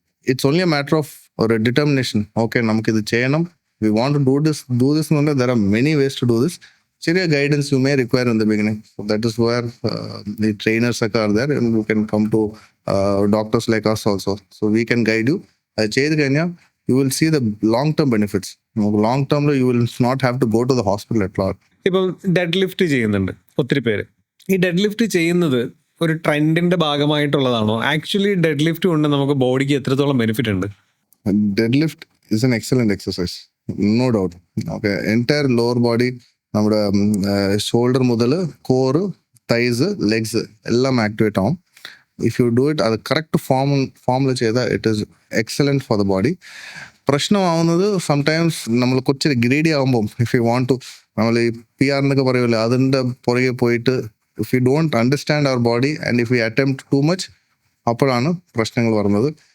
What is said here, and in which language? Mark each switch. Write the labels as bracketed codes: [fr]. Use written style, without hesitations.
[en] It's only a matter of ഒരു determination. Okay [ml] നമുക്കിത് ചെയ്യണം, [en] We want to do this എന്ന് പറഞ്ഞാൽ there are many ways to do this. ചെറിയ guidance you may require in the beginning. So that is where the trainers ഒക്കെ are there and you can come to doctors like us also. So we can guide you. [ml] അത് ചെയ്ത് കഴിഞ്ഞാൽ [en] you will see the long term benefits. Long term you will not have to go to the hospital at all. [ml] ഇപ്പം dead lift ചെയ്യുന്നുണ്ട് ഒത്തിരി പേര്. ഈ dead lift ചെയ്യുന്നത് ഒരു ട്രെൻഡിന്റെ ഭാഗമായിട്ടുള്ളതാണോ? ആക്ച്വലി ഡെഡ് ലിഫ്റ്റ് കൊണ്ട് നമുക്ക് ബോഡിക്ക് എത്രത്തോളം ബെനിഫിറ്റ് ഉണ്ട്? [en] Deadlift is an excellent exercise, no doubt. Okay, entire lower body, [ml] നമ്മുടെ ഷോൾഡർ മുതൽ കോറ്, തൈസ്, ലെഗ്സ് എല്ലാം ആക്ടിവേറ്റ് ആവും. [en] if you do it [ml] അത് കറക്റ്റ് ഫോമിൽ ചെയ്താൽ [en] It is excellent for the body. [ml] പ്രശ്നമാവുന്നത് sometimes നമ്മൾ കുറച്ച് ഗ്രേഡി ആകുമ്പം, [en] if you want to, [ml] നമ്മൾ ഈ PR എന്നൊക്കെ പറയുമല്ലോ, അതിൻ്റെ പുറകെ പോയിട്ട് [en] if you don't understand our body and if you attempt too much, [ml] അപ്പോഴാണ് പ്രശ്നങ്ങൾ വരുന്നത്.